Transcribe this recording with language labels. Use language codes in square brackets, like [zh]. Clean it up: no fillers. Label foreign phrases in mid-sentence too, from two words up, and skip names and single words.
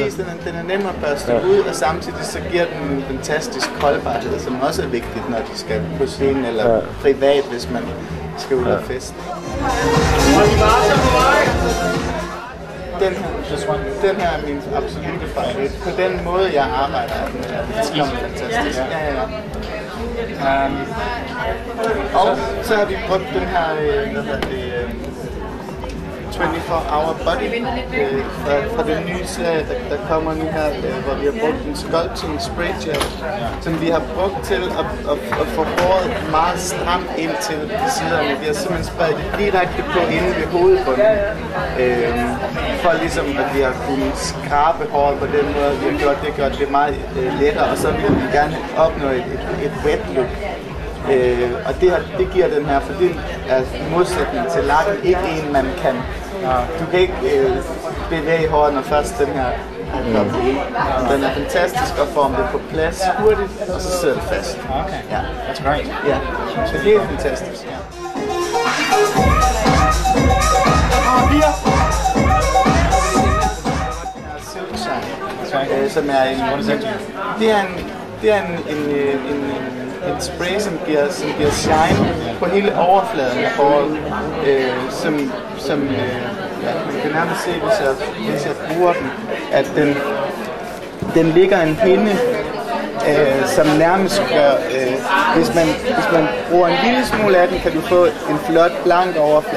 [da] Præcis, den er nem at børste ud, og samtidig så giver den en fantastisk holdbarhed, som også er vigtigt, når de skal på scenen eller privat, hvis man skal ud og feste. Den her er min absolutte favorit. På den måde, jeg arbejder, er fantastisk. Ja. Og så har vi brugt den her, 24-hour body fra den nye serie, der kommer nu her, hvor vi har brugt en [en] sculpting spray gel, [da] som vi har brugt til at få håret meget stramt ind til siderne. Vi har simpelthen spredt det direkte på inde ved hovedbunden, for ligesom at vi har kunnet skrabe håret på den måde. Vi har gjort det meget lettere, og så vil vi gerne opnå et [en] wet look. [da] Og det giver den her, for det er modsætning til lakken, ikke en man kan. Du kan ikke bevæge håret, når først den her er kommet ind. Den er fantastisk at forme det på plads hurtigt, og så sidder det fast. [en] Okay, yeah. That's great. [da] Ja, så det er fantastisk. Ja. Silk som er en... Det er en spray, som giver shine på hele overfladen af håret, man kan nærmest se, hvis jeg bruger den, at den ligger en hinde, som nærmest gør, hvis man bruger en lille smule af den, kan du få en flot, blank overflade.